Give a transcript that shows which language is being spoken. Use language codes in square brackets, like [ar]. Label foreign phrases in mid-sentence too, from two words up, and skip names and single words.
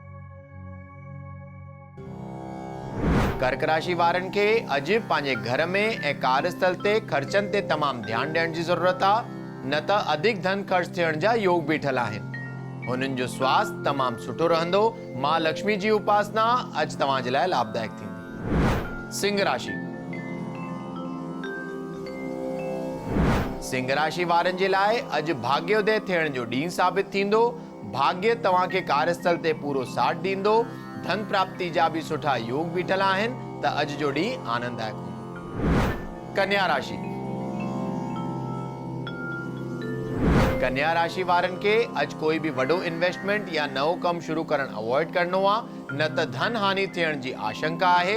[sd] कर्क राशि वारनि खे अॼु पंहिंजे घर में ऐं कार्यस्थल ते ख़र्चनि ते तमामु ध्यानु ॾियण जी ज़रूरत आहे, न त अधिक धन ख़र्च थियण जा योग बीठल आहिनि। हुननि जो स्वास्थ्य तमामु सुठो रहंदो। मां लक्ष्मी जी उपासना अॼु तव्हां जे लाइ लाभदायक थींदी। सिंह राशि। सिंह राशि वारनि जे लाइ अॼु भाग्योदय थियण जो ॾींहुं साबित थींदो। भाग्य तव्हां खे कार्यस्थल ते पूरो साथ ॾींदो। धन प्राप्ति जा भी सुठा योग बीठल आहिनि, त अॼु जो ॾींहुं आनंददायक हूंदो। कन्या राशि। कन्या राशि वारनि खे अॼु कोई भी वॾो इन्वेस्टमेंट या नओं कमु शुरू करणु अवॉइड करणो आहे, न त धन हानि थियण जी आशंका आहे।